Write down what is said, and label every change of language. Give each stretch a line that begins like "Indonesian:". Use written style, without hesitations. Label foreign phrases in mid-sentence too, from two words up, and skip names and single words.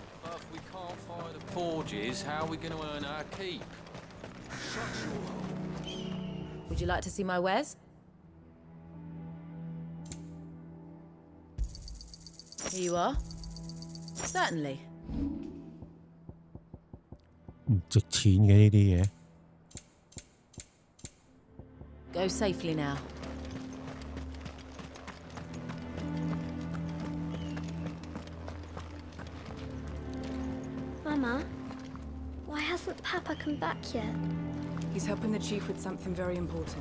English: But if we can't fire the forges, how are we going to earn our keep? Would you like to see my wares? Here you are. Certainly.
Cantonese: 唔值錢嘅呢啲嘢。
English: Go safely now. Mama, why hasn't Papa come back yet? He's helping the chief with something very important.